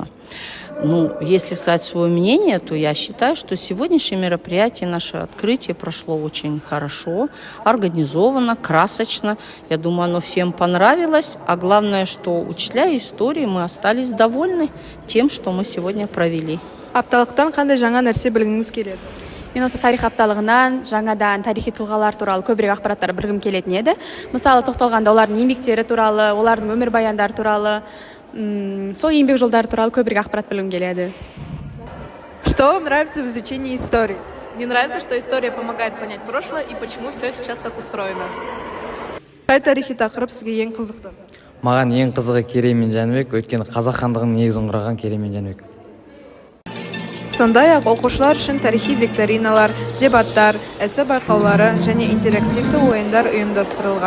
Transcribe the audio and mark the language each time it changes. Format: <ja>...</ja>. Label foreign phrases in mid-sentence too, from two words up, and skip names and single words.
<ru>Если сказать свое мнение, то я считаю, что сегодняшнее мероприятие, наше открытие прошло очень хорошо, организованно, красочно. Я думаю, оно всем понравилось. А главное, что учителя истории мы остались довольны тем, что мы сегодня провели.</ru> <kk>Апталықтан қандай жаңа нәрсе білгіңіз келеді? Мен осы тарих апталығынан жаңадан тарихи тұлғалар туралы көбірек ақпараттар білгім келетін еді. Мысалы, тоқталғанда олардың еңбектері туралы, олардың өмірбаяндары туралы, сол еңбек жолдары туралы көбірек ақпарат білгім келеді.</kk> <ru>Что вам нравится в изучении истории? Мне нравится, что история помогает понять прошлое и почему все сейчас так устроено.</ru> <kk>Қай тарихи тақырып сізге ең қызықты? Маған ең қызығы Керей мен Жәнібек, өйткені қазақ хандығының негізін құраған Керей мен Жәнібек. Сондай-ақ оқушылар үшін тарихи викториналар, дебаттар, эссе байқаулары және интерактивті ойындар ұйымдастырылған.</kk>